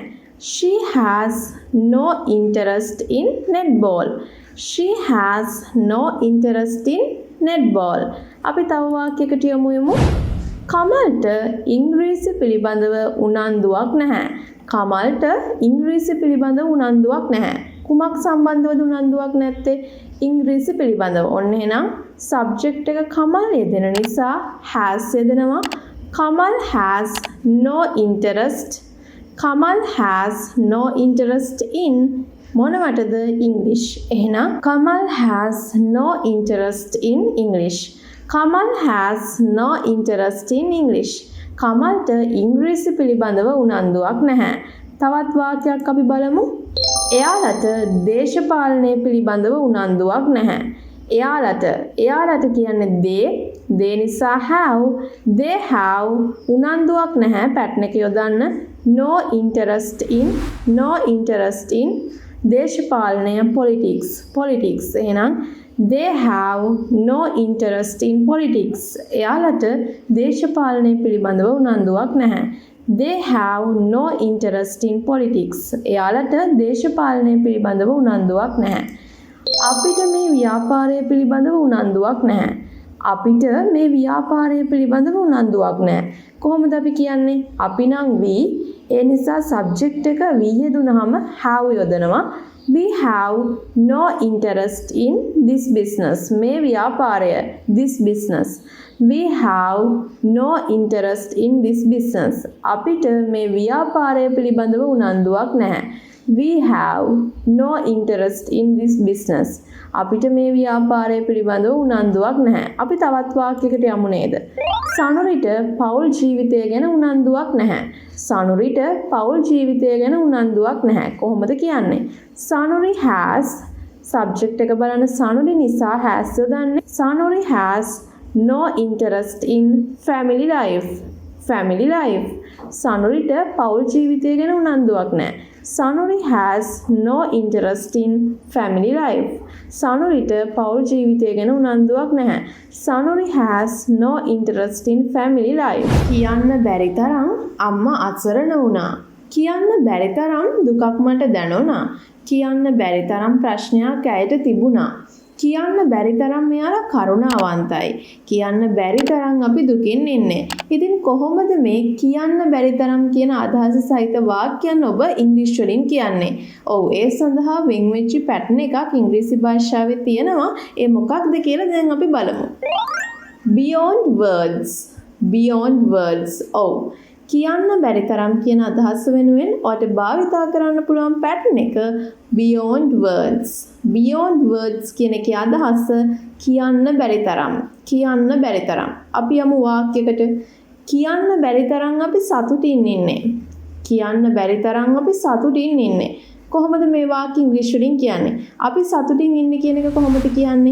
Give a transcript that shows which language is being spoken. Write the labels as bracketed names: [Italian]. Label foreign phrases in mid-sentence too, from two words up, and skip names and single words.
[English] She has no interest in netball. She has no interest in netball. [Sinhala] අපි තව වාක්‍යයකට යමු. කමල්ට ඉංග්‍රීසි පිළිබඳව උනන්දුවක් නැහැ. කමල්ට ඉංග්‍රීසි පිළිබඳව උනන්දුවක් නැහැ. කුමක් සම්බන්ධවද උනන්දුවක් නැත්තේ? ඉංග්‍රීසි පිළිබඳව. ඔන්න එහෙනම් සබ්ජෙක්ට් එක කමල් යෙදෙන නිසා has යෙදෙනවා. [English] කමල් has no interest. කමල් has no interest in මොනවටද? English. එහෙනම් කමල් has no interest in English. කමල් has no interest in English. [Sinhala] කමල්ට ඉංග්‍රීසි පිළිබඳව උනන්දුවක් නැහැ. තවත් වාක්‍යයක් අපි බලමු. එයාලට දේශපාලනය පිළිබඳව උනන්දුවක් නැහැ. එයාලට කියන්නේ they නිසා have. [English] they have [Sinhala] උනන්දුවක් නැහැ. පැටර්න් එක යොදන්න [English] no interest in [Sinhala] දේශපාලනය politics. [English] එහෙනම් they have no interest in politics. [Sinhala] එයාලට දේශපාලනය පිළිබඳව උනන්දුවක් නැහැ. [English] They have no interest in politics. [Sinhala] එයාලට දේශපාලනය පිළිබඳව උනන්දුවක් නැහැ. අපිට මේ ව්‍යාපාරය පිළිබඳව උනන්දුවක් නැහැ. අපිට මේ ව්‍යාපාරය පිළිබඳව උනන්දුවක් නැහැ. කොහොමද අපි කියන්නේ? අපි නම් we ඒ නිසා subject එක we යෙදුනහම have යොදනවා. [English] We have no interest in this business. [Sinhala] මේ ව්‍යාපාරය [English] this business. We have no interest in this business. [Sinhala] අපිට මේ ව්‍යාපාරය පිළිබඳව උනන්දුවක් නැහැ. [English] We have no interest in this business. [Sinhala] අපිට මේ ව්‍යාපාරය පිළිබඳව උනන්දුවක් නැහැ. අපි තවත් වාක්‍යයකට යමු නේද? සනුරිට පෞල් ජීවිතය ගැන උනන්දුවක් නැහැ. සනුරිට පෞල් ජීවිතය ගැන උනන්දුවක් නැහැ. කොහොමද කියන්නේ? සනුරි has subject එක බලන්න සනුරි නිසා has යොදන්නේ. [English] සනුරි has no interest in family life. family life. [Sinhala] සනුරිට පෞල් ජීවිතය ගැන උනන්දුවක් නැහැ. [English] Sanuri has no interest in family life. [Sinhala] සනුරිට පෞල් ජීවිතය ගැන උනන්දුවක් නැහැ. [English] Sanuri has no interest in family life. [Sinhala] කියන්න බැරි තරම් අම්මා අසරණ වුණා. කියන්න බැරි තරම් දුකක් මට දැනුණා. කියන්න බැරි තරම් ප්‍රශ්නයක් ඇයට තිබුණා. කියන්න බැරි තරම් මෙයාලා කරුණාවන්තයි. කියන්න බැරි තරම් අපි දුකින් ඉන්නේ. ඉතින් කොහොමද මේ කියන්න බැරි තරම් කියන අදහස සහිත වාක්‍යයන් ඔබ ඉංග්‍රීසි වලින් කියන්නේ? ඔව් ඒ සඳහා වෙන්වෙච්ච පැටර්න් එකක් ඉංග්‍රීසි භාෂාවේ තියෙනවා. ඒ මොකක්ද කියලා දැන් අපි බලමු. [English] Beyond words. Beyond words. [Sinhala] ඔව්. කියන්න බැරි තරම් කියන අදහස වෙනුවෙන් ඔයාලට භාවිතා කරන්න පුළුවන් පැටර්න් එක [English] beyond words. beyond words [Sinhala] කියන එකේ අදහස කියන්න බැරි තරම්. කියන්න බැරි තරම්. අපි යමු වාක්‍යයකට. කියන්න බැරි තරම් අපි සතුටින් ඉන්නේ. කියන්න බැරි තරම් අපි සතුටින් ඉන්නේ. කොහොමද මේ වාක්‍ය ඉංග්‍රීසි වලින් කියන්නේ? අපි සතුටින් ඉන්නේ කියන එක කොහොමද කියන්නේ?